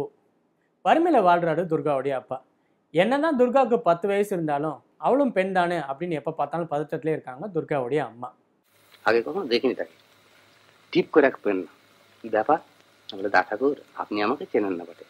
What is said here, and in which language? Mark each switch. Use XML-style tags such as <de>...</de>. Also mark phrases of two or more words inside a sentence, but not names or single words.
<ta>வறுமையில் வாழ்றாரு துர்காவுடைய அப்பா. என்னதான் துர்காவுக்கு 10 வயசு இருந்தாலும் அவளும் பெண் தானே அப்படின்னு எப்போ பார்த்தாலும் பதட்டத்திலே இருக்காங்க துர்காவுடைய அம்மா.</ta> <bn>আগে কখনো দেখিনি তাকে। টিপ করে রাখবেন না। কি ব্যাপার? আমরা দা ঠাকুর, আপনি আমাকে চেনেন না বটে।</bn>